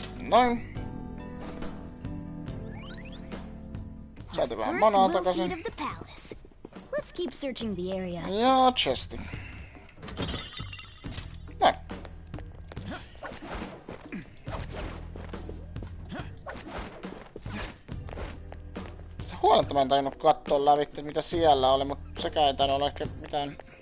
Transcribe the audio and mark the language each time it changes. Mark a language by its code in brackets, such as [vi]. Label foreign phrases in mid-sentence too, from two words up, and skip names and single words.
[fi] noin. Saatiin vähän manaa takaisin. [en] Let's keep searching the area. [fi] Ja chesti. Näin. Huoletta mä en tainnut kattoo lävitse mitä siellä oli, mutta sekään ei tainnut olla ehkä mitään...